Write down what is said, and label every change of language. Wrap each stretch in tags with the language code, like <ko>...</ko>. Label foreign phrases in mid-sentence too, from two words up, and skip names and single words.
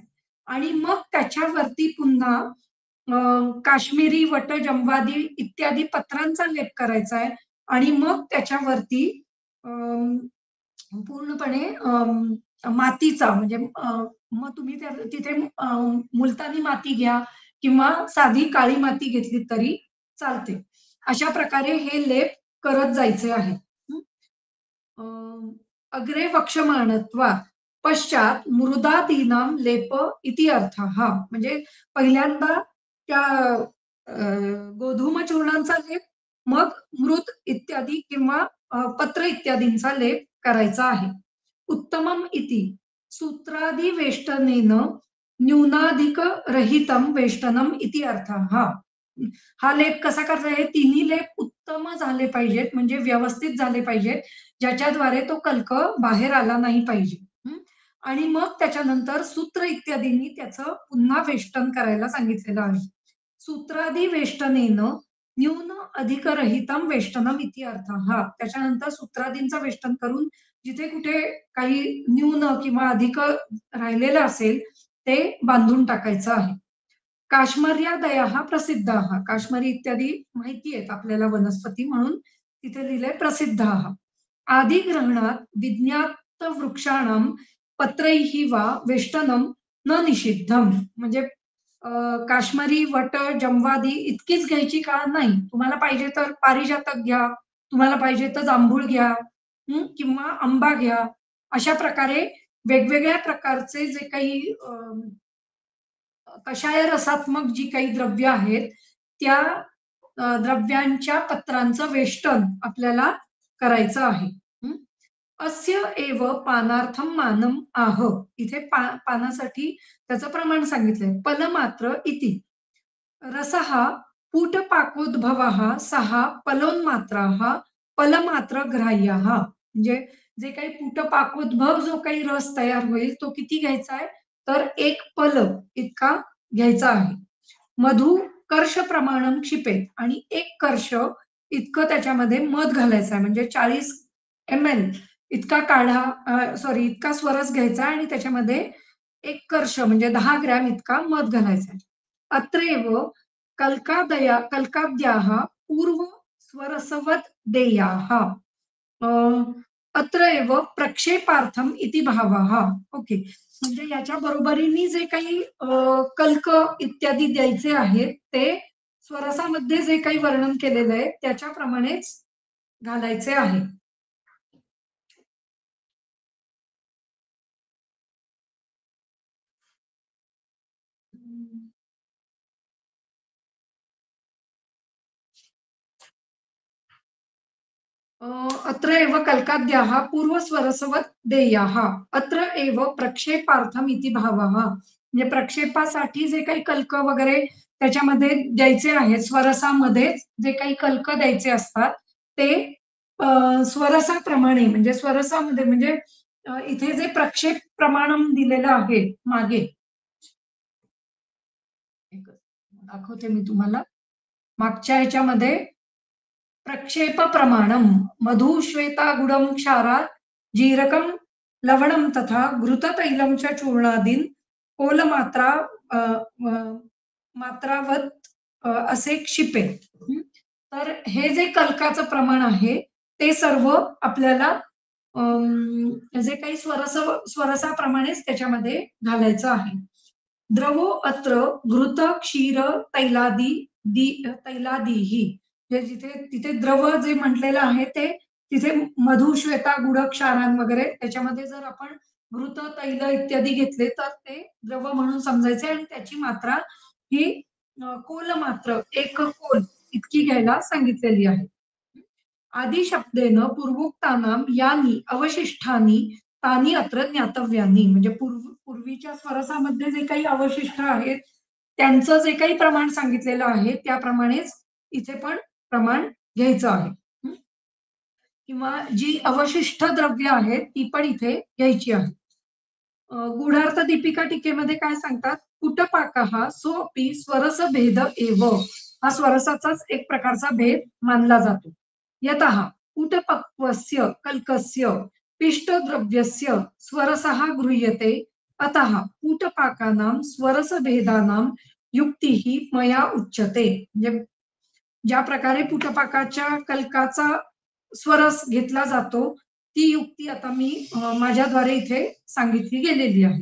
<mr>आणि मग त्याच्यावरती पुन्हा काश्मीरी वट जमवादी इत्यादी पत्रांचा लेप करायचा आहे आणि मग त्याच्यावरती पूर्णपणे मातीचा म्हणजे मग तुम्ही तिथे मुलतानी माती घ्या किंवा साधी काळी माती घेतली तरी चालते. अशा प्रकारे हे लेप करत जायचे आहे.</mr> <sa>अग्रे वक्षमाणत्वात् पश्चात मृदादीनां लेप इति अर्थः.</sa> <mr>म्हणजे पहिल्यांदा त्या गोधूम चूर्णांचा लेप मग मृत इत्यादी किंवा पत्र इत्यादींचा लेप करायचा आहे.</mr> <sa>उत्तमम इति सूत्रादि वेष्टनेन न्यूनाधिक रहितं वेष्टनम इति अर्थः.</sa> <mr>हा लेप कसा करायचा आहे? तिन्ही लेप उत्तम झाले पाहिजेत म्हणजे व्यवस्थित झाले पाहिजेत ज्याच्याद्वारे तो कल्क बाहेर आला नाही पाहिजे. आणि मग त्याच्यानंतर सूत्र इत्यादींनी त्याचं पुन्हा वेष्टन करायला सांगितलेलं आहे.</mr> <sa>सूत्रादी वेष्टनेन न्यून अधिक रहितम वेष्टनम इति अर्थः.</sa> <mr>त्याच्यानंतर सूत्रादींचं वेष्टन करून जिथे कुठे काही न्यून किंवा अधिक राहिलेलं असेल ते बांधून टाकायचं आहे.</mr> <sa>काश्मर्यादयः प्रसिद्धाः.</sa> <mr>काश्मरी इत्यादी माहिती आहेत आपल्याला वनस्पती म्हणून तिथे लिहिलंय प्रसिद्धाः.</mr> <sa>आदिग्रहणात विज्ञात वृक्षाणां पत्रैः वा वेष्टनं न निषिद्धम.</sa> <mr>म्हणजे काश्मरी वट जमवादी इतकीच घ्यायची का नाही. तुम्हाला पाहिजे तर पारिजातक घ्या, तुम्हाला पाहिजे तर जांभूळ घ्या किंवा आंबा घ्या. अशा प्रकारे वेगवेगळ्या प्रकारचे जे काही कषाय रसात्मक जी काही द्रव्य आहेत त्या द्रव्यांच्या पत्रांचं वेष्टन आपल्याला करायचं आहे. हं.</mr> <sa>अस्य एव पानार्थम मानम आह.</sa> <mr>इथे पानासाठी त्याचं प्रमाण सांगितलंय.</mr> <sa>पलमात्र इति. रसः पूटपाकोद्भवः सः पलोन्मात्राः पलमात्रग्राह्यः.</sa> <mr>म्हणजे जे काही पूटपाकोद्भव जो काही रस तयार होईल तो किती घ्यायचा आहे? तर 1 पल इतका घ्यायचा आहे.</mr> <sa>मधु कर्ष प्रमाणम क्षिपेत</sa> <mr>आणि 1 कर्ष इतकं त्याच्यामध्ये मध घालायचं आहे. म्हणजे 40 एम-एल इतका सॉरी इतका स्वरस घ्यायचा आणि त्याच्यामध्ये 1 कर्ष म्हणजे 10 ग्रॅम इतका मध घालायचा आहे.</mr> <sa>अत्रैव कल्काद्याः पूर्व स्वरसवत् देयाः. अ, अत्र एव प्रक्षेपार्थम इति भावः.</sa> <mr>ओके. म्हणजे याच्या बरोबरीने जे काही कल्क इत्यादी द्यायचे आहेत ते स्वरसामध्ये जे काही वर्णन केलेलं आहे त्याच्याप्रमाणेच घालायचे आहे.</mr> <sa>अत्र एव कल्काद्याः पूर्वस्वरसवत् देयाः. अत्र एव प्रक्षेपार्थम इति भावः.</sa> <mr>म्हणजे प्रक्षेपासाठी जे काही कल्क वगैरे त्याच्यामध्ये द्यायचे आहेत, स्वरसामध्येच जे काही कल्क द्यायचे असतात, ते स्वरसाप्रमाणे म्हणजे स्वरसामध्ये म्हणजे इथे जे</mr> <sa>प्रक्षेप प्रमाणम</sa> <mr>दिलेलं आहे मागे, दाखवते मी तुम्हाला. मागच्या ह्याच्यामध्ये</mr> <sa>प्रक्षेप प्रमाणम मधु श्वेतागुडं क्षारात् जीरकं लवणं तथा घृततैलं च चूर्णादीन कोलमात्रा अ, अ, मात्रावत असे क्षिपेत. हं.</sa> <mr>तर हे जे कल्काचं प्रमाण आहे ते सर्व आपल्याला जे काही स्वरसाप्रमाणेच त्याच्यामध्ये घालायचं आहे.</mr> <sa>द्रवो अत्र घृत क्षीर तैलादीः.</sa> <mr>जे जिथे तिथे द्रव जे म्हटलेलं आहे ते तिथे मधु, श्वेता, गुड, क्षारान वगैरे त्याच्यामध्ये जर आपण घृत, तैल इत्यादी घेतले तर ते द्रव म्हणून समजायचे आणि त्याची मात्रा ही कोल मात्र 1 कोल इतकी घ्यायला सांगितलेली आहे.</mr> <sa>आदी शब्देन पूर्वोक्तानां यानी अवशिष्टानि तानी अत्र ज्ञातव्यानी.</sa> <mr>म्हणजे पूर्वीच्या स्वरसामध्ये जे काही अवशिष्ट आहेत त्यांचं जे काही प्रमाण सांगितलेलं आहे त्याप्रमाणेच इथे पण प्रमाण घ्यायचं आहे. हं. किंवा जी अवशिष्ट द्रव्य आहेत ती पण इथे घ्यायची आहेत. गूढार्थ दीपिका टीकेमध्ये काय सांगतात?</mr> <sa>कुटपाकः सोऽपि स्वरसभेद एव.</sa> <mr>हा स्वरसाचाच एक प्रकारचा भेद मानला जातो.</mr> <sa>यतः कुटपक्वस्य कल्कस्य पिष्टद्रव्यस्य स्वरसः गृह्यते. अतः कूटपाकानां स्वरसभेदानां युक्तिः मया उच्यते.</sa> <mr>म्हणजे ज्या प्रकारे पुटपाकाच्या कल्काचा स्वरस घेतला जातो, ती युक्ती आता मी माझ्याद्वारे इथे सांगितली गेलेली आहे.</mr>